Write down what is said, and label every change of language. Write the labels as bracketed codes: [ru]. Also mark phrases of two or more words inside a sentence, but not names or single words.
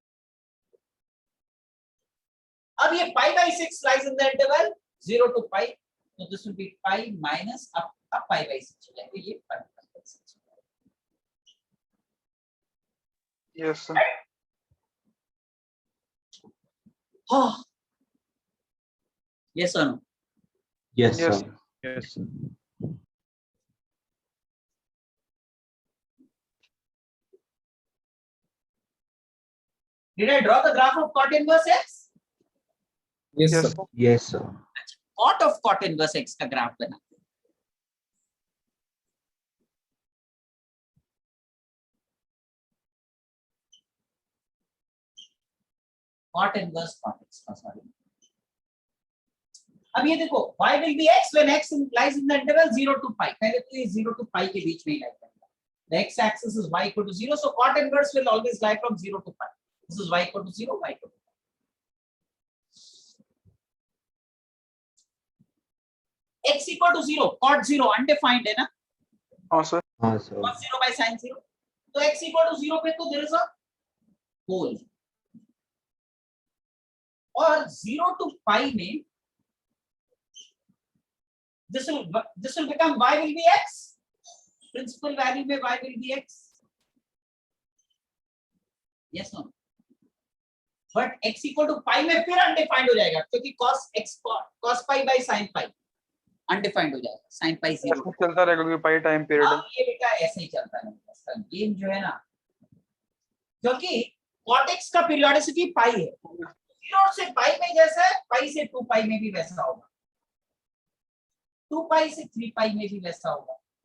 [en] अब ये pi by 6 lies in the interval 0 to pi, so this will be pi minus up pi by 6 [hi] हो जाएगा, ये [en] pi by 6 हो Yes, sir. [hi] जाएगा। हाँ, [en] yes or no? Yes, Yes. sir. Yes, sir. Did I draw the graph of cot inverse x? Yes, Yes, sir. sir. Yes, sir. Cot of cot inverse x [hi] का ग्राफ बना, [en] cot inverse cot x का, सॉरी। [hi] अब ये देखो [en] y will be x when x lies in the interval 0 to pi, [hi] पहले तो ये 0 to pi के बीच में ही lie करेगा। [en] The x axis is y equal to 0, so cot inverse will always lie from 0 to pi. This is y equal to 0, y equal to pi. X equal to 0, cot 0 undefined [hi] है ना, हाँ, sir. [en] Sir. cos 0 by sin 0, तो x equal to 0 [hi] पे तो [en] there is a hole, और 0 to pi में this will become y will be x, principal value में y will be x, yes no, but x equal to pi [hi] में फिर [en] undefined [hi] हो जाएगा क्योंकि [en] cos pi by sin pi undefined [hi] हो जाएगा, [en] sin pi 0। [hi] ऐसे चलता रहेगा क्योंकि pi [en] time period [hi] है. अब ये बेटा ऐसे ही चलता रहेगा, गेम जो है ना, क्योंकि cot x का पीरियोडिसिटी पाई है, 0 से पाई में जैसा है, पाई से 2 पाई में भी वैसा होगा, 2 पाई से 3 पाई में भी वैसा होगा।